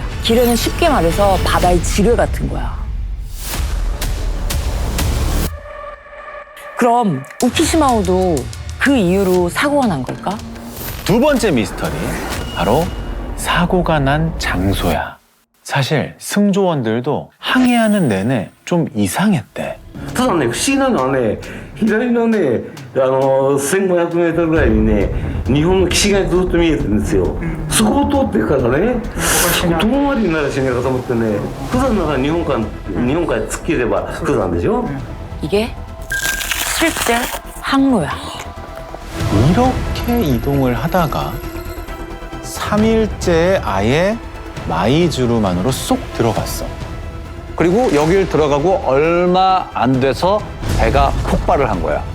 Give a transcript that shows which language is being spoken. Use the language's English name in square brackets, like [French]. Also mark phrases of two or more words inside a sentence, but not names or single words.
[Korean] 기뢰는 쉽게 말해서 바다의 지뢰 같은 거야. 그럼 우키시마호도 그 이후로 사고가 난 걸까? 두 번째 미스터리, 바로 사고가 난 장소야. 사실 승조원들도 항해하는 내내 좀 이상했대. [Japanese] ただね、不思議なのはね、左のね、1500メートルぐらいにね、日本の岸がずっと見えてるんですよ。そこを通っていくからね、遠回りになるしねえかと思ってね、釜山なら日本海突っ切れば釜山でしょ? [Korean] 이게 실제 항로야. 이렇게 이동을 하다가 3일째에 아예 마이주루만으로 쏙 들어갔어. 그리고 여길 들어가고 얼마 안 돼서 배가 폭발을 한 거야.